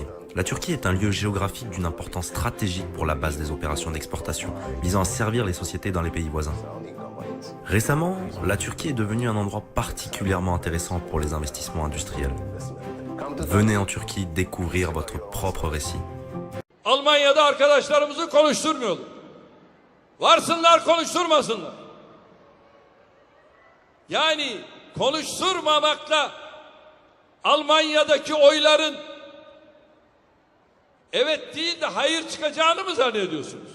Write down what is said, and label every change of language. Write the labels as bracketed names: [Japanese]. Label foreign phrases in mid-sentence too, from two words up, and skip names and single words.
[French] La Turquie est un lieu géographique d'une importance stratégique pour la base des opérations d'exportation, visant à servir les sociétés dans les pays voisins. Récemment, la Turquie est devenue un endroit particulièrement intéressant pour les investissements industriels. Venez en Turquie découvrir votre propre récit. [Turkish] Almanya'da arkadaşlarımızı konuşturmuyorlar. Varsınlar konuşturmasınlar. Yani konuşturmamakla Almanya'daki oyların evet değil de hayır çıkacağını mı zannediyorsunuz?